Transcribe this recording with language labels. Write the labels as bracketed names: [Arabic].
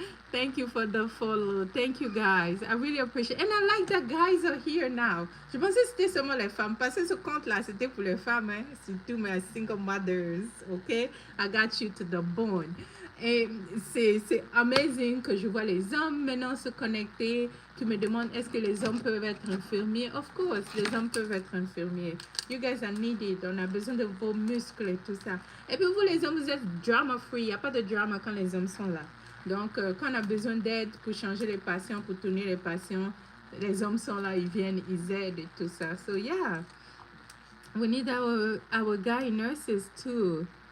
[English] Thank you for the follow. Thank you, guys. I really appreciate it. And I like that guys are here now. [French] Je pensais que c'était seulement les femmes. Parce que ce compte-là, c'était pour les femmes. Hein? Surtout mes [English] single mothers. OK? I got you to the bone. [French] Et c'est amazing que je vois les hommes maintenant se connecter, qui me demandent est-ce que les hommes peuvent être infirmiers. [English] Of course, [French] les hommes peuvent être infirmiers. [English] You guys are needed. [French] On a besoin de vos muscles et tout ça. Et puis vous, les hommes, vous êtes drama free. Il n'y a pas de drama quand les hommes sont là. Donc, quand on a besoin d'aide pour changer les patients, pour tourner les patients, les hommes sont là, ils viennent, ils aident et tout ça. [English] So, yeah, we need our guy nurses too.